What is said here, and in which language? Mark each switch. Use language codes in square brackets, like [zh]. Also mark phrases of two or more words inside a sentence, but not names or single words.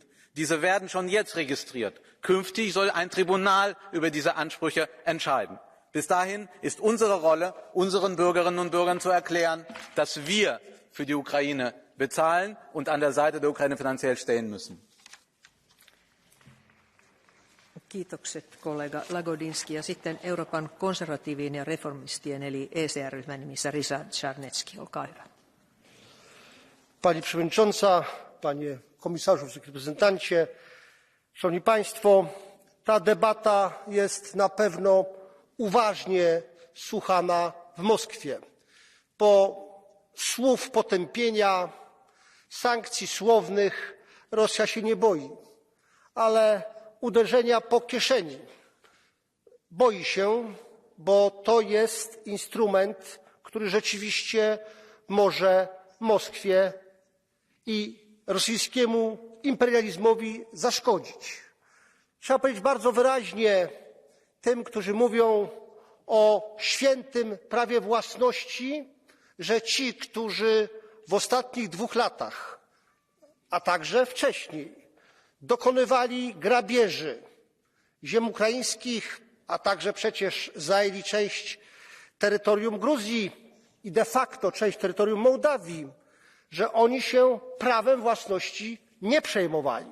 [de] Diese werden schon jetzt registriert. Künftig soll ein Tribunal über diese Ansprüche entscheiden. Bis dahin ist unsere Rolle, unseren Bürgerinnen und Bürgern zu erklären, dass wir für die Ukraine bezahlen und an der Seite der Ukraine finanziell stehen müssen. [fi] Kiitokset kollega Lagodinski ja sitten Euroopan konservatiivien ja reformistien eli ECR-ryhmän nimissä Ryszard Czarnecki. Olkaa hyvä. [pl] Pani Przewodnicząca, Panie Komisarzu, Reprezentancie, Szanowni Państwo, ta debata jest na pewno uważnie słuchana w Moskwie. Po słów potępienia, sankcji słownych Rosja się nie boi, ale uderzenia po kieszeni boi się, bo to jest instrument, który rzeczywiście może Moskwie i rosyjskiemu imperializmowi zaszkodzić. Trzeba powiedzieć bardzo wyraźnie tym, którzy mówią o świętym prawie własności, że ci, którzy w ostatnich 2 latach, a także wcześniej, dokonywali grabieży ziem ukraińskich, a także przecież zajęli część terytorium Gruzji i [la] de facto [pl] część terytorium Mołdawii, że oni się prawem własności nie przejmowali.